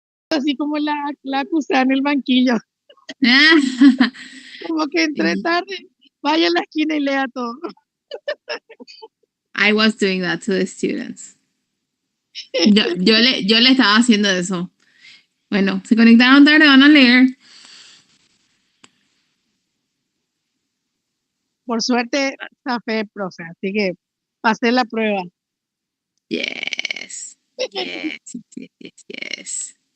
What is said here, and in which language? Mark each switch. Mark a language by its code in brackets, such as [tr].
[es] Así como la acusada en el banquillo. Como que entré tarde. Vaya a la esquina y lea todo. [en] I was doing that to the students. [es] Yo le estaba haciendo eso. Bueno, se conectaron tarde, van a leer. Por suerte, zafé, profe, así que pasé la prueba. [en] Yes. Yes.